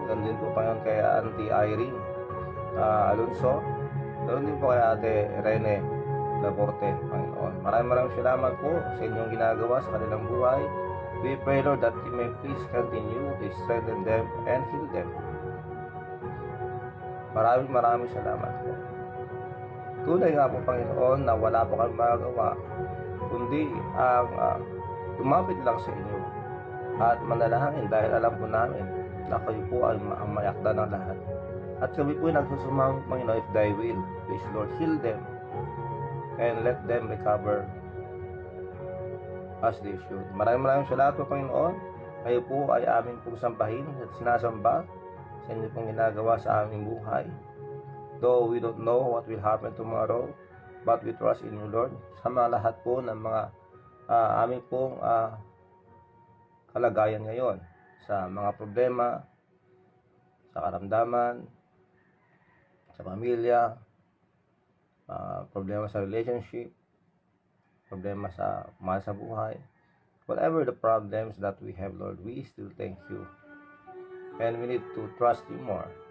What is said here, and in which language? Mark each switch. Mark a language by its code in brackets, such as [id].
[tl] Ganoon din po Panginoon kay Auntie Irene Alonso, ganoon din po kay Ate Rene Laborte Panginoon. Maraming salamat po sa inyong ginagawa sa kanilang buhay. [en] We pray Lord that you may please continue to strengthen them and heal them. [tl] Maraming salamat po. Tunay nga po Panginoon na wala po kayong magagawa kundi ang lumapit lang sa inyo at manalangin dahil alam po namin na kayo po ay ang mayakda ng lahat. At kami po ay nagsusumang Panginoon, [en] if thy will, please Lord, heal them and let them recover as they should. [tl] Maraming salamat po Panginoon. Kayo po ay aming pong sambahin at sinasamba sa inyo pong ginagawa sa aming buhay. [en] Though we don't know what will happen tomorrow, but we trust in you Lord. [tl] Sa mga lahat po ng mga aming pong kalagayan ngayon, sa mga problema, sa karamdaman, sa pamilya, problema sa relationship, problema sa mahal sa buhay, [en] whatever the problems that we have Lord, we still thank you and we need to trust you more.